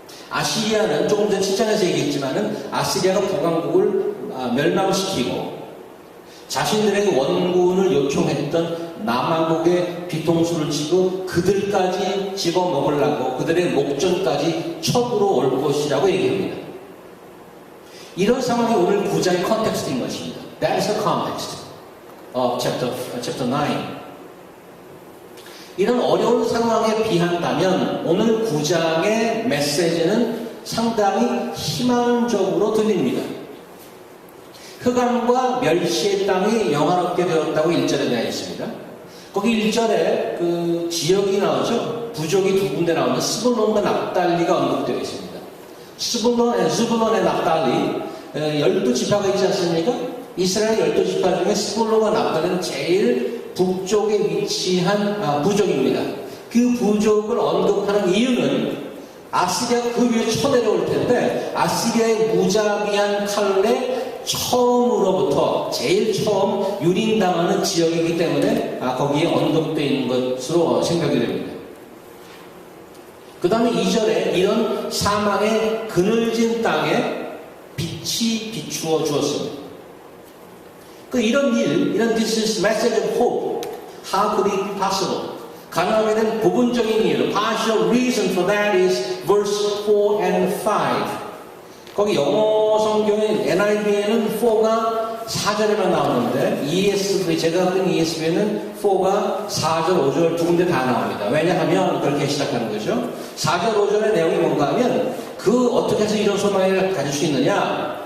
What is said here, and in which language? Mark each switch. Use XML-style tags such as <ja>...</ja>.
<ko>아시리아는 조금 전 7장에서 얘기했지만은 아시리아가 북왕국을 멸망시키고 자신들에게 원군을 요청했던 남왕국의 뒤통수를 치고 그들까지 집어먹으려고 그들의 목전까지 쳐들어 올 것이라고 얘기합니다. 이런 상황이 오늘 9장의 컨텍스트인 것입니다.</ko> <en>That is the context of chapter 9.</en> <ko>이런 어려운 상황에 비한다면 오늘 9장의 메시지는 상당히 희망적으로 들립니다. 흑암과 멸시의 땅이 영화롭게 되었다고 1절에 되어 있습니다. 거기 1절에 그 지역이 나오죠. 부족이 두 군데 나오는 스불론과 납달리가 언급되어 있습니다. 스불론의 납달리 12지파가 있지 않습니까? 이스라엘 12지파 중에 스불론과 납달리는 제일 북쪽에 위치한 부족입니다. 그 부족을 언급하는 이유는 아시리아가 그 위에 쳐내려올 텐데 아시리아의 무자비한 칼에 처음으로부터 제일 처음 유린당하는 지역이기 때문에 거기에 언급되어 있는 것으로 생각이 됩니다. 그 다음에 2절에 이런 사망의 그늘진 땅에 빛이 비추어 주었습니다.</ko> <en>이런 this is message of hope. How could it be possible?</en> <ko>가능하게 된 부분적인 이유,</ko> <en>partial reason for that is verse 4 and 5.</en> <ko>거기 영어 성경의 NIV에는 4가 4절에만 나오는데 ESV, 제가 갖고 있는 ESV에는 4가 4절, 5절 두 군데 다 나옵니다. 왜냐하면 그렇게 시작하는 거죠. 4절, 5절의 내용이 뭔가 하면 어떻게 해서 이런 소망을 가질 수 있느냐?</ko>